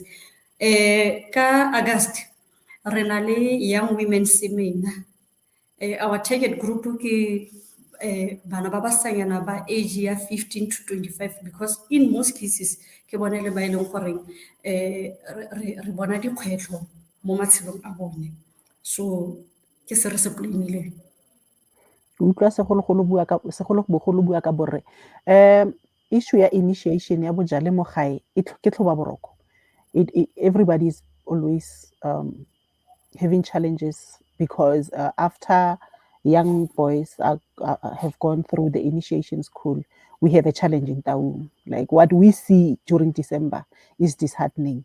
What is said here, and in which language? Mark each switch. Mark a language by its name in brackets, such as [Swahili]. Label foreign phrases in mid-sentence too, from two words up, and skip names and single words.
[Tswana] Ka August re na le [English] young women seminar. Our target group [Tswana] ke bana ba basanyana ba age ya 15 to 25, [English] because in most cases [Tswana] ke bone le ba e leng gore re bona dikgwetlho mo matshelong a bone. So ke se re se planileng. Ke utlwa segolobogolo bua ka borre. Issue ya initiation ya bojale mo gae ke tlhoba boroko. [English] Everybody is always having challenges because after young boys have gone through the initiation school, we have a challenge in Taung. Like what we see during December is disheartening.